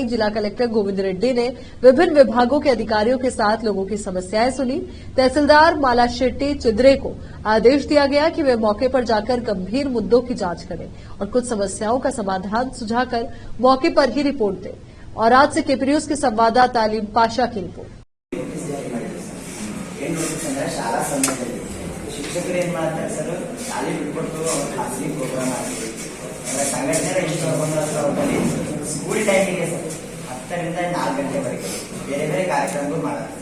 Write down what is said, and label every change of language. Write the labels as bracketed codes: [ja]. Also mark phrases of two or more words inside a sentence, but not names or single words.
[hi] जिला कलेक्टर गोविंद रेड्डी ने विभिन्न विभागों के अधिकारियों के साथ लोगों की समस्याएं सुनी। तहसीलदार माला शेट्टी चिद्रे को आदेश दिया गया कि वे मौके पर जाकर गंभीर मुद्दों की जांच करें और कुछ समस्याओं का समाधान सुझाकर मौके पर ही रिपोर्ट दें। और आज से केपी न्यूज के संवाददाता तालीम पाशा की रिपोर्ट। [kn] ಶಿಕ್ಷಕರು ಏನ್ ಮಾಡ್ತಾರೆ ಸರ್, ಶಾಲೆ ಬಿಟ್ಕೊಟ್ಟು ಖಾಸಗಿ ಪ್ರೋಗ್ರಾಮ್ ಆಗ್ತದೆ, ಸಂಘಟನೆ ಇಷ್ಟಪಟ್ಟು ಸ್ಕೂಲ್ ಟೈಮಿಗೆ ಸರ್ 10ರಿಂದ 4 ಗಂಟೆವರೆಗೆ ಬೇರೆ ಬೇರೆ ಕಾರ್ಯಕ್ರಮಗಳು ಮಾಡ್ತಾರೆ.